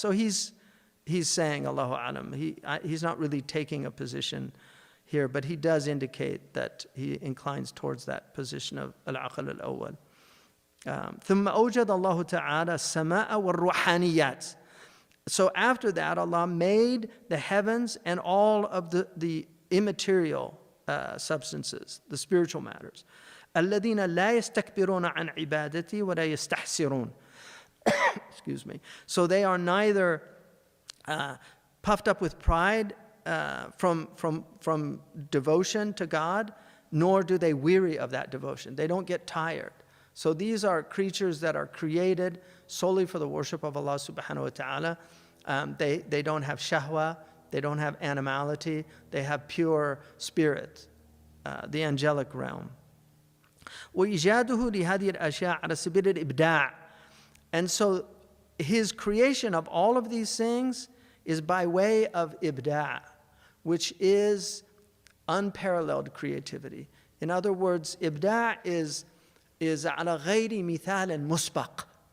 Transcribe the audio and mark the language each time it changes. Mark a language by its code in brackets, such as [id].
[en] So he's saying Allahu a'lam. He's not really taking a position here, but he does indicate that he inclines towards that position of al-aql al-awwal. [ar] ثم أوجد الله تعالى السماء والروحانيات. [en] So after that, Allah made the heavens and all of the immaterial substances, the spiritual matters. [ar] الذين لا يستكبرون عن عبادتي ولا يستحسرون. [en] Excuse me. So they are neither puffed up with pride from devotion to God, nor do they weary of that devotion. They don't get tired. So these are creatures that are created solely for the worship of Allah subhanahu wa ta'ala. They don't have shahwa, they don't have animality, they have pure spirit, the angelic realm. [ar] وإيجاده لهذه الأشياء على سبيل الإبداع. [en] And so his creation of all of these things is by way of ibda', which is unparalleled creativity. In other words, ibda' is [ar] على غير مثال مسبق.